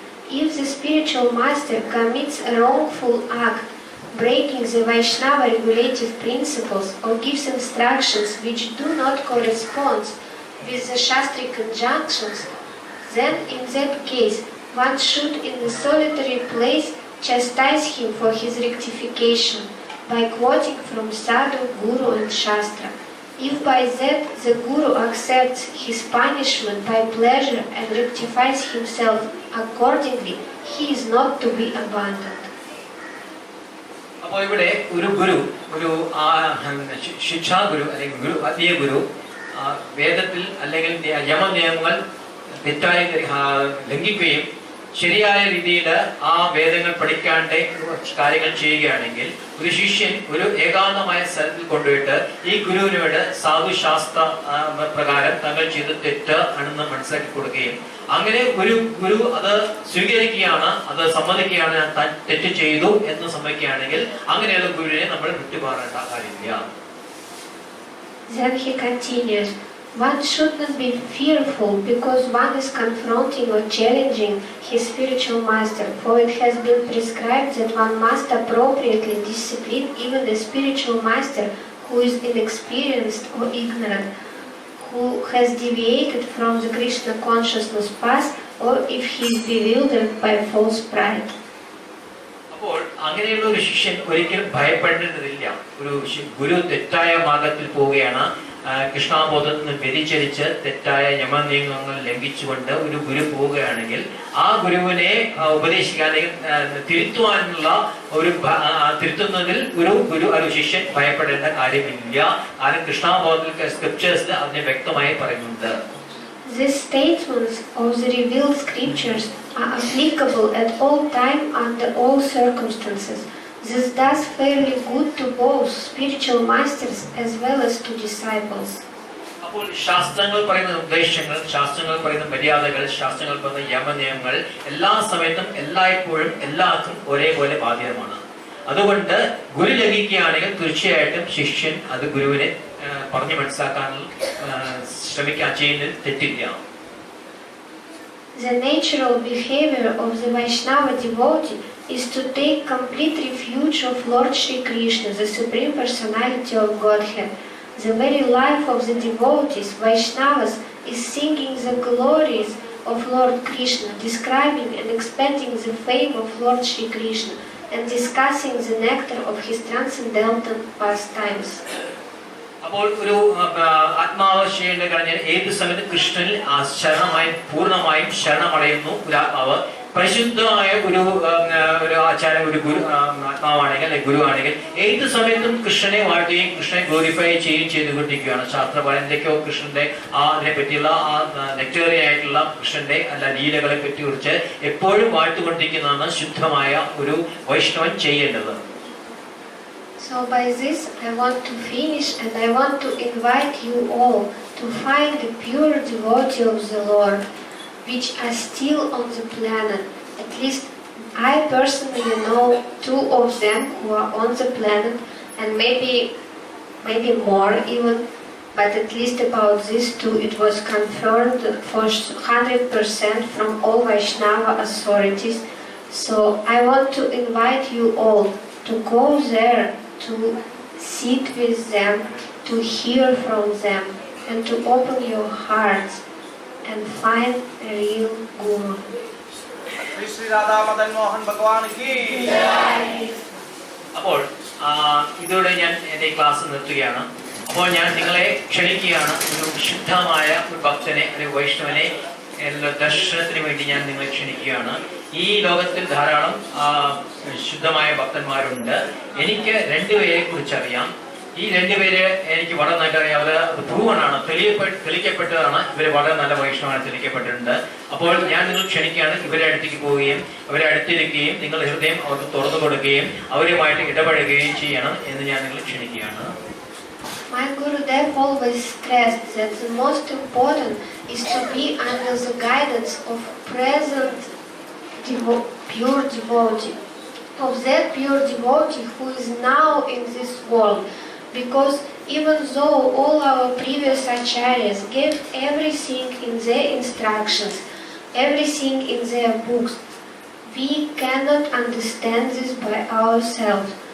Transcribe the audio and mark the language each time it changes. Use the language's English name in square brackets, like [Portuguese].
[English] If the spiritual master commits a wrongful act, breaking the Vaishnava regulative principles or gives instructions which do not correspond with the Shastric injunctions, then in that case one should in a solitary place chastise him for his rectification by quoting from Sadhu, Guru and Shastra. If by that the Guru accepts his punishment by pleasure and rectifies himself accordingly, he is not to be abandoned. [Malayalam] അപ്പോൾ ഇവിടെ ഒരു ഗുരു ഒരു ശിക്ഷാഗുരു അല്ലെങ്കിൽ അതീയ ഗുരു വേദത്തിൽ അല്ലെങ്കിൽ യമനിയമങ്ങൾ തെറ്റായി ലംഘിക്കുകയും ശരിയായ രീതിയിൽ ആ വേദങ്ങൾ പഠിക്കാണ്ട് കാര്യങ്ങൾ ചെയ്യുകയാണെങ്കിൽ ഒരു ശിഷ്യൻ ഒരു ഏകാന്തമായ സ്ഥലത്തിൽ കൊണ്ടുപോയിട്ട് ഈ ഗുരുവിനോട് സാധുശാസ്ത്ര പ്രകാരം തങ്ങൾ ചെയ്ത് തെറ്റ് ആണെന്ന് മനസ്സിലാക്കി കൊടുക്കുകയും അങ്ങനെ ഒരു ഗുരു അത് സ്വീകരിക്കുകയാണ് അത് സമ്മതിക്കുകയാണ് ഞാൻ തെറ്റ് ചെയ്തു എന്ന് സമ്മതിക്കുകയാണെങ്കിൽ അങ്ങനെയുള്ള ഗുരുവിനെ നമ്മൾ വിട്ടുമാറേണ്ട കാര്യമില്ല. [English] Then he continues, one should not be fearful because one is confronting or challenging his spiritual master, for it has been prescribed that one must appropriately discipline even the spiritual master who is inexperienced or ignorant, who has deviated from the Krishna consciousness path, or if he is bewildered by false pride. [Malayalam] അപ്പോൾ അങ്ങനെയുള്ള ഒരു ശിഷ്യൻ ഒരിക്കലും ഭയപ്പെടേണ്ടതില്ല. ഒരു ഗുരു തെറ്റായ മാർഗത്തിൽ പോവുകയാണ്, കൃഷ്ണാബോധത്തിൽ നിന്ന് വ്യതിചരിച്ച് തെറ്റായ യമനിയമങ്ങൾ ലംഘിച്ചുകൊണ്ട് ഒരു ഗുരു പോവുകയാണെങ്കിൽ ആ ഗുരുവിനെ ഉപദേശിക്കാൻ അല്ലെങ്കിൽ തിരുത്തുവാനുള്ള തിരുത്തുന്നതിൽ ഒരു ഗുരു ഒരു ശിഷ്യൻ ഭയപ്പെടേണ്ട കാര്യമില്ല. കാരണം കൃഷ്ണാബോധത്തിൽ സ്ക്രിപ്റ്റേഴ്സിൽ അതിനെ വ്യക്തമായി പറയുന്നുണ്ട്. [English] These statements of the revealed scriptures are applicable at all time under all circumstances. This does fairly good to both spiritual masters as well as to disciples. [Malayalam] അപ്പോൾ ശാസ്ത്രങ്ങൾ പറയുന്ന ഉദ്ദേശങ്ങൾ, ശാസ്ത്രങ്ങൾ പറയുന്ന മര്യാദകൾ, ശാസ്ത്രങ്ങൾ പറയുന്ന യമനിയമങ്ങൾ എല്ലാ സമയത്തും എല്ലായ്പ്പോഴും എല്ലാവർക്കും ഒരേപോലെ ബാധ്യതമാണ്. അതുകൊണ്ട് ഗുരു ലംഘിക്കുകയാണെങ്കിൽ തീർച്ചയായിട്ടും ശിഷ്യൻ അത് ഗുരുവിനെ പറഞ്ഞു മനസ്സിലാക്കാൻ ശ്രമിക്കാൻ ചെയ്യുന്നതിൽ തെറ്റില്ല. [English] The natural behavior of the Vaishnava devotee is to take complete refuge of Lord Shri Krishna, the Supreme Personality of Godhead. The very life of the devotees, Vaishnavas, is singing the glories of Lord Krishna, describing and expanding the fame of Lord Shri Krishna, and discussing the nectar of his transcendental pastimes. [Malayalam] അപ്പോൾ ഒരു ആത്മാവ് ചെയ്യേണ്ട കഴിഞ്ഞാൽ ഏത് സമയത്ത് കൃഷ്ണനിൽ ശരണമായും പൂർണ്ണമായും ശരണമടയുന്നു ഒരു ആത്മാവ്. പരിശുദ്ധമായ ഒരു ആചാരം ഒരു ഗുരു ആത്മാവാണെങ്കിൽ അല്ലെങ്കിൽ ഗുരു ആണെങ്കിൽ ഏത് സമയത്തും കൃഷ്ണനെ വാഴ്ത്തുകയും കൃഷ്ണനെ ഗ്ലോറിഫൈ ചെയ്യുകയും ചെയ്തുകൊണ്ടിരിക്കുകയാണ്. ശാസ്ത്രപരം എന്തൊക്കെയോ കൃഷ്ണന്റെ അതിനെ പറ്റിയുള്ള ആ നെക്ടേറിയായിട്ടുള്ള കൃഷ്ണന്റെ അല്ല ലീലകളെ പറ്റി കുറിച്ച് എപ്പോഴും വാഴ്ത്തുകൊണ്ടിരിക്കുന്നതാണ് ശുദ്ധമായ ഒരു വൈഷ്ണവൻ ചെയ്യേണ്ടത്. [English] So by this I want to finish, and I want to invite you all to find the pure devotee of the Lord, which are still on the planet. At least I personally know 2 of them who are on the planet, and maybe more even, but at least about these 2 it was confirmed for 100% from all Vaishnava authorities. So I want to invite you all to go there, to sit with them, to hear from them, and to open your hearts and find a real Guru. [Hindi] Shri Radha Madan Mohan Bhagwan ki jai. [Malayalam] അപ്പോൾ ഇതോടെ ഞാൻ എൻ്റെ class നിർത്തുകയാണ്. അപ്പോൾ ഞാൻ നിങ്ങളെ ക്ഷണിക്കുകയാണ്, ഒരു ശുദ്ധമായ ഒരു ഭക്തനെ, ഒരു വൈഷ്ണവനെ ദർശനത്തിന് വേണ്ടി ഞാൻ നിങ്ങളെ ക്ഷണിക്കുകയാണ്. ഈ ലോകത്തിൽ ധാരാളം ശുദ്ധമായ ഭക്തന്മാരുണ്ട്. എനിക്ക് 2 പേരെ കുറിച്ച് അറിയാം. ഈ 2 പേര് എനിക്ക് വളരെ നല്ല അറിയാം. അത് പ്രൂവണാണ്, തെളിയിക്കപ്പെട്ടതാണ്. ഇവർ വളരെ നല്ല വൈഷ്ണവമാണ്, തെളിയിക്കപ്പെട്ടിട്ടുണ്ട്. അപ്പോൾ ഞാൻ നിങ്ങൾ ക്ഷണിക്കുകയാണ് ഇവരെ അടുത്തേക്ക് പോവുകയും അവരെ അടുത്തിരിക്കുകയും നിങ്ങളുടെ ഹൃദയം അവർക്ക് തുറന്നു കൊടുക്കുകയും അവരുമായിട്ട് ഇടപഴകുകയും ചെയ്യണം എന്ന് ഞാൻ നിങ്ങൾ ക്ഷണിക്കുകയാണ്. [English] My Gurudev always stressed that the most important is to be under the guidance of present pure devotee, of that pure devotee who is now in this world. Because even though all our previous acharyas gave everything in their instructions, everything in their books, we cannot understand this by ourselves.